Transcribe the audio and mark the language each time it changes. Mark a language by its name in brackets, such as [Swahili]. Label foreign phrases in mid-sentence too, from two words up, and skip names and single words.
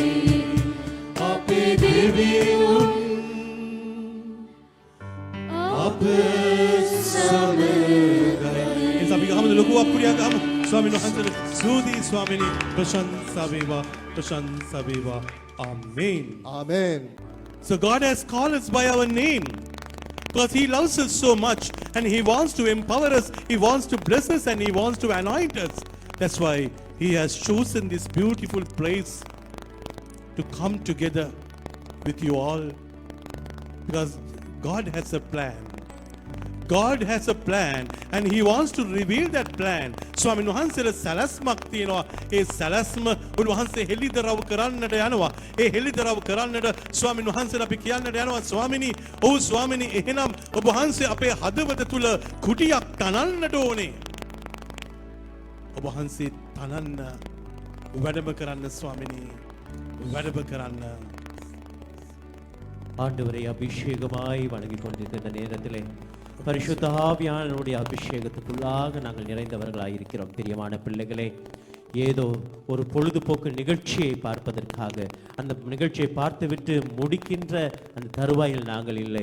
[Sinhala] අපේ දෙවිඳුන් අප සමගයි. එස අපි ගහමු ලොකු අප්පුඩියක් ගහමු. ස්වාමීන් වහන්සේට ස්තුතියි ස්වාමිනී. ප්‍රශංසා වේවා. ප්‍රශංසා වේවා. ආමේන්. ආමේන්. [English] So God has called us by our name because He loves us so much and He wants to empower us, He wants to bless us and He wants to anoint us. That's why He has chosen this beautiful place to come together with you all because God has a plan. God has a plan and He wants to reveal that plan. [Sinhala] ස්වාමීන් වහන්සේට සැලැස්මක් තියෙනවා. ඒ සැලැස්ම උන්වහන්සේ හෙළිදරව් කරන්නට යනවා. ඒ හෙළිදරව් කරන්නට ස්වාමීන් වහන්සේට අපි කියන්නට යනවා ස්වාමිනී, ඔව් ස්වාමිනී, එහෙනම් ඔබ වහන්සේ අපේ හදවත තුල කුටියක් තනන්නට ඕනේ. ඔබ වහන්සේ තනන්න, වැඩම කරන්න ස්වාමිනී. වැඩම කරන්න. [Tamil] ஆண்டவரை அபிஷேகமாய் வணங்கிக் கொண்டிருக்கிற நேரத்திலே பரிசுத்த ஆவியானவருடைய அபிஷேகத்துக்குள்ளாக நாங்கள் நிறைந்தவர்களாய் இருக்கிறோம். பிரியமான பிள்ளைகளே, ஏதோ ஒரு பொழுதுபோக்கு நிகழ்ச்சியை பார்ப்பதற்காக அந்த நிகழ்ச்சியை பார்த்துவிட்டு முடிக்கின்ற அந்த தருவாயில் நாங்கள் இல்லை.